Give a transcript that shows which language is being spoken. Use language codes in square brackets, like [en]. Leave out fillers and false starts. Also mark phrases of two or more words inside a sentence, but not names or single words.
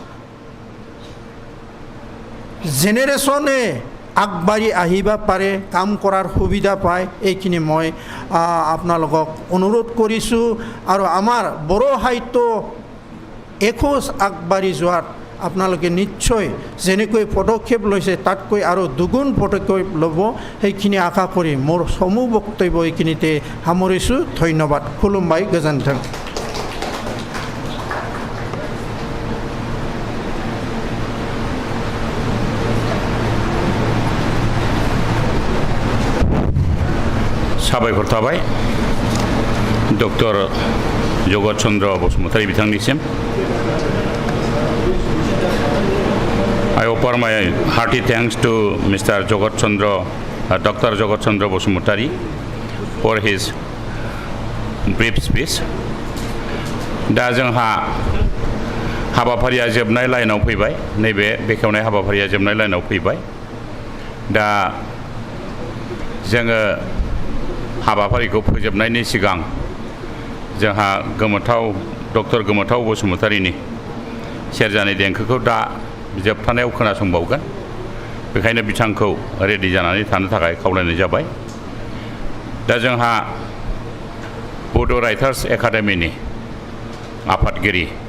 [as] জেনেৰেশ্যনে আগবাঢ়ি আহিব পাৰে কাম কৰাৰ সুবিধা পায় এইখিনি মই আপোনালোকক অনুৰোধ কৰিছোঁ আৰু আমাৰ বড়ো সাহিত্য এখোজ আগবাঢ়ি যোৱাত আপোনালোকে নিশ্চয় যেনেকৈ পদক্ষেপ লৈছে তাতকৈ আৰু দুগুণ পদক্ষেপ ল'ব সেইখিনি আশা কৰি মোৰ সমূহ বক্তব্য এইখিনিতে সামৰিছোঁ ধন্যবাদ [brx] खुलुमबाय गोजोनथों साबायखर थाबाय डक्टर जगत चन्द्र बसुमतारी बिथांनिसिम [en] I offer my hearty thanks to Mr. Dr. Jogot Chandra Bosumotari for his brief speech. [brx] दा जोंहा हाबाफारिया जोबनाय लाइनाव फैबाय नैबे बेखेवनाय हाबाफारिया जोबनाय लाइनाव फैबाय दा जोङो हाबाफारिखौ फोजोबनायनि सिगां जोंहा डक्टर गोमोथाव बसुमतारीनि सेरजानि देंखोखौ दा जोबथानायाव खोनासंबावगोन बेखायनो बिथांखौ रेडि जानानै थानो थाखाय खावलायनाय जाबाय दा जोंहा बड' राइटार्स एकाडेमिनि आफादगिरि